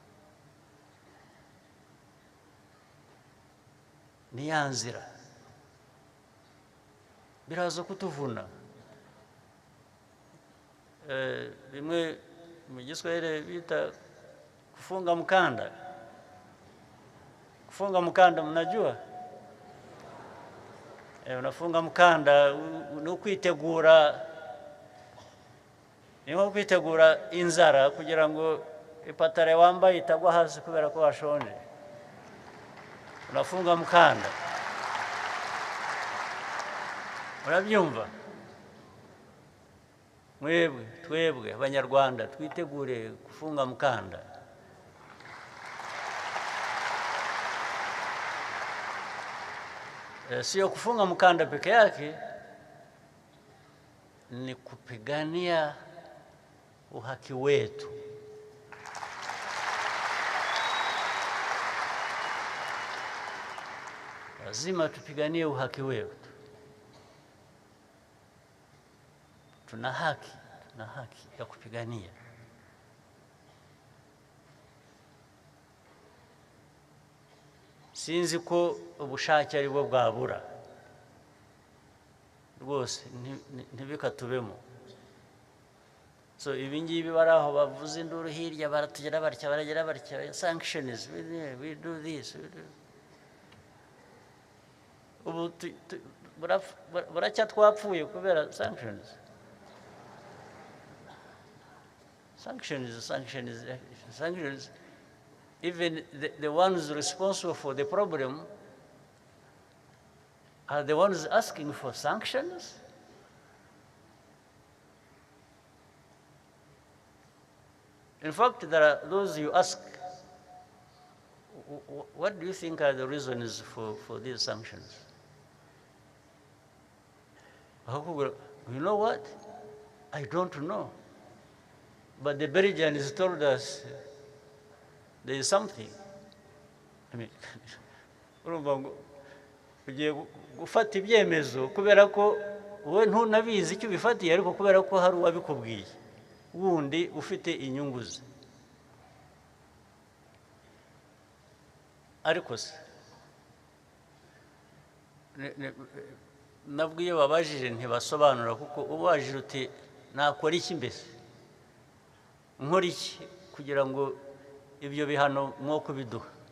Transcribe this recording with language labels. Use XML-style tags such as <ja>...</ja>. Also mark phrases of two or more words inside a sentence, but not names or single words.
<rw>ni ya nzira biraza kutuvuna. Bimwe mu Giswahili bita</rw> <sw>kufunga mkanda. Kufunga mkanda mnajua? Unafunga mkanda</sw> <rw>ni ukwitegura, ni nko kwitegura inzara kugira ngo ipatare wambaye itagwa hasi kubera ko washonje.</rw> <sw>Unafunga mkanda. Murabyumva?</sw> <rw>Twebwe abanyarwanda twitegure</rw> <sw>kufunga mkanda. Sio kufunga mkanda peke yake, ni kupigania uhaki wetu. Lazima tupiganie uhaki wetu. Tuna haki ya kupigania.</sw> <rw>Sinzi ko ubushake ari bwo bwabura rwose ntibikatubemo. So ibingibi baraho bavuze induru hirya baratugera barya sanctions,</rw> <en>we do this,</en> <rw>ubu buracya twapfuye kubera sanctions. Sanctions.</rw> <en>Even the ones responsible for the problem are the ones asking for sanctions. In fact, there are those you ask, what do you think are the reasons for these sanctions? You know what? I don't know. But the Belgians told us there is something. I mean,</en> <rw>ugiye gufata ibyemezo kubera ko wowe ntunabizi icyo bifatiye, ariko kubera ko hari uwabikubwiye wundi ufite inyungu ze. Ariko se nabwo iyo babajije ntibasobanura, kuko ubajije uti nakora iki mbese, nkora iki kugira ngo ibyo bihano mwoko biduha.</rw>